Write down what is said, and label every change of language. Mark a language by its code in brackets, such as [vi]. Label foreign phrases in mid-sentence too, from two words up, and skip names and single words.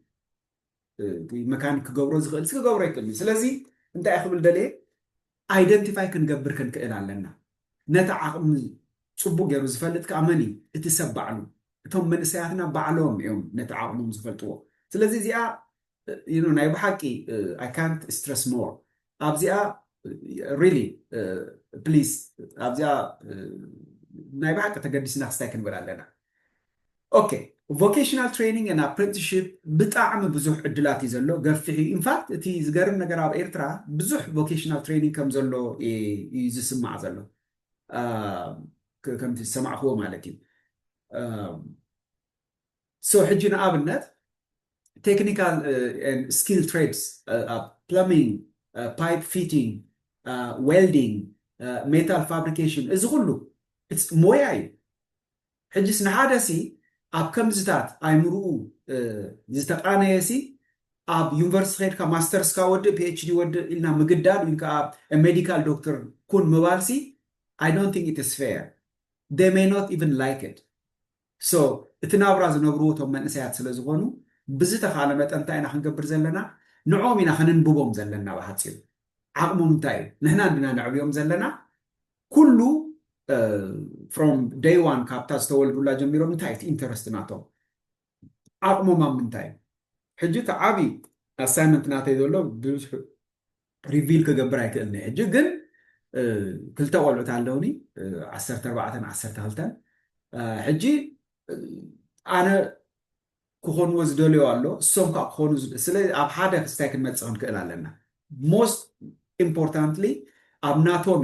[ti] መካኒክ ክገብሮ ዝኽእል ክገብሮ ይክእል ስለዚ እንታይ ክብል ደልየ ኣይደንቲፋይ ክንገብር ክንክእል ኣለና ነቲ ዓቕሚ ፅቡቅ ገይሩ ዝፈልጥ ከዓ መን እቲ ሰብ ባዕሉ እቶም መንእሰያትና ባዕሎም እዮም ነቲ ዓቕሞም ዝፈልጥዎ ስለዚ እዚኣ ናይ ብሓቂ [en] I can't stress more [ti] ኣብዚኣ [en] really please [ti] ኣብዚኣ ናይ ብሓቂ ተገዲስና ክስታይ ክንብል ኣለና ኦኬ [en] vocational training and apprenticeship [ti] ብጣዕሚ ብዙሕ ዕድላት እዩ ዘሎ ገፊሕ እዩ ኢንፋክት እቲ ዝገርም ነገር ኣብ ኤርትራ ብዙሕ [en] vocational training [ti] ከም ዘሎ እዩ ዝስማዕ ዘሎ ከምቲ ዝሰማዕኽዎ ማለት እዩ ሶ ሕጂ ንኣብነት [en] technical and skilled trades plumbing pipe fitting welding metal fabrication [ti] እዚ ኩሉ ሞያ እዩ ሕጂስ ንሓደ ሲ ኣብ ከምዝታት ኣይምርኡ ዝተቃነየ ሲ ኣብ ዩኒቨርሲቲ ኸይድካ ማስተርስካ ወድእ PhD ወድእ ኢልና ምግዳል ወይ ከዓ [en] medical doctor [ti] ኩን ምባል ሲ [en] I don't think it is fair they may not even like it. [ti] So እቲ ናብራ ዝነብርዎ እቶም መንእሰያት ስለ ዝኾኑ ብዝተኻለ መጠን እንታይ ኢና ክንገብር ዘለና ንዖም ኢና ክንንብቦም ዘለና ብሓፂሩ ዓቕሞም እንታይ እዩ ንሕና እንድና ነዕብዮም ዘለና ኩሉ [en] from day one [ti] ካብታ ዝተወልዱላ ጀሚሮም እንታይ እቲ ኢንተረስት ናቶም ዓቕሞም ኣብ ምንታይ እዩ ሕጂ እቲ ዓብዪ ኣሳይመንት ናተይ ዘሎ ብዙሕ ሪቪል ክገብር ኣይክእልኒ ሕጂ ግን ክልተ ቆልዑት ኣለውኒ 14 12 ሕጂ ኣነ ክኾንዎ ዝደልዮ ኣሎ እሶም ከዓ ክኾኑ ስለ ኣብ ሓደ ክስታይ ክንመፅእ ክንክእል ኣለና [en] most importantly [ti] ኣብ ናቶም